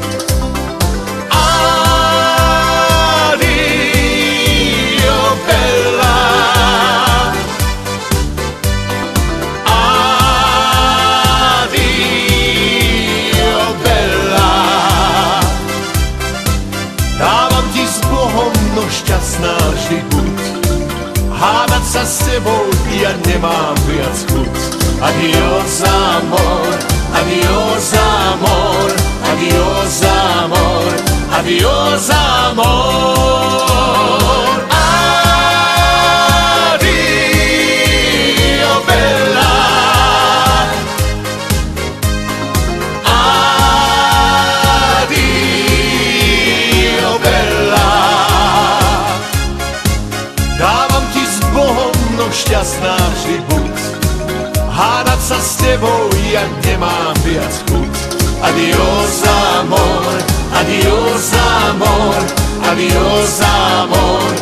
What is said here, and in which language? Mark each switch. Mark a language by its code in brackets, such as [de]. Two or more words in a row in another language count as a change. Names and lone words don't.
[it] Adio bella, adio bella, [sk] dávam ti s Bohom, no šťastná vždy buď. Hádať sa s tebou ja nemám viac chuť. [es] Adios amor, adios amor, adios amor, adios amor. [it] Adio bella, adio bella, [sk] dávam ti s Bohom, no šťastná vždy buď. Hádať sa s tebou ja nemám viac chuť. [es] Adios amor, adios amor, adios amor.